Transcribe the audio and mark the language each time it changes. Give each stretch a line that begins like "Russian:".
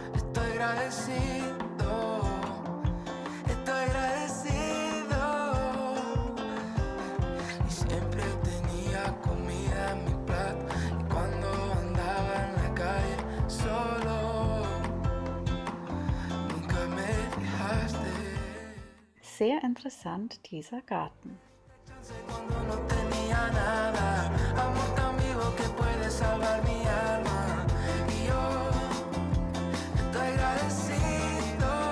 Spanish: Estoy agradecido, estoy agradecido. Y siempre tenía comida en mi plato. Y cuando andaba en la calle solo, nunca me dejaste.
German: Sehr interessant, dieser Garten.
Spanish: Cuando no tenía nada, amor tan vivo que puede salvar mi alma. Y yo estoy agradecido.